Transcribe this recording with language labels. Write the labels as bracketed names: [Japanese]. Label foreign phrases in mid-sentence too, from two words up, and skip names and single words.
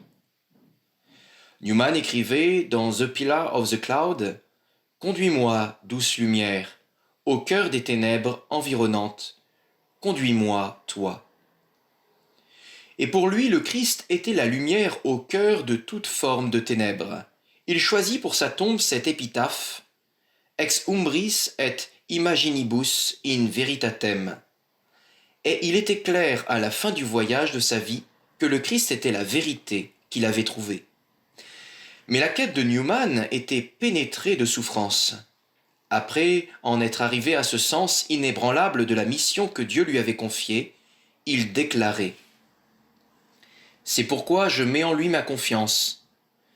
[French] Newman écrivait dans The Pillar of the Cloud « Conduis-moi, douce lumière, au cœur des ténèbres environnantes, conduis-moi, toi ». Et pour lui, le Christ était la lumière au cœur de toute forme de ténèbres. [Latin] Il choisit pour sa tombe cette épitaphe « Ex umbris et imaginibus in veritatem ». Et il était clair à la fin du voyage de sa vie que le Christ était la vérité qu'il avait trouvée. Mais la quête de Newman était pénétrée de souffrance. Après en être arrivé à ce sens inébranlable de la mission que Dieu lui avait confiée, il déclarait « C'est pourquoi je mets en lui ma confiance.